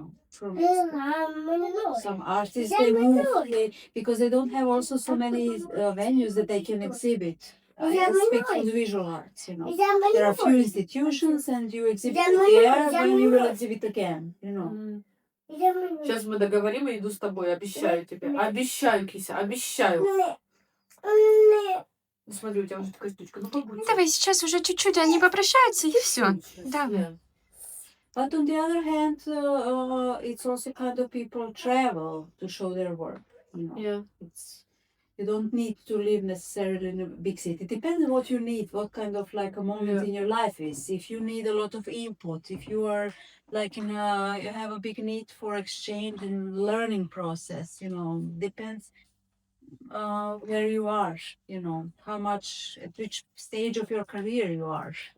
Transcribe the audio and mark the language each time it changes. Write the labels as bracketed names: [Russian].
[English] From some artists they move because they don't have also so many venues that they can exhibit. I speak from the visual arts, There are few institutions and you exhibit there, when you will exhibit again, [Russian] Сейчас мы договорим и иду с тобой, обещаю тебе. Обещаю, Кися, обещаю. Смотри, у тебя уже такая штучка. Ну, побудь. Давай сейчас уже чуть-чуть они попрощаются и все. Давай. [English] But on the other hand, it's also kind of people travel to show their work. Yeah. You don't need to live necessarily in a big city. It depends on what you need, what kind of like a moment in your life is. If you need a lot of input, if you are like you have a big need for exchange and learning process, depends where you are, how much, at which stage of your career you are.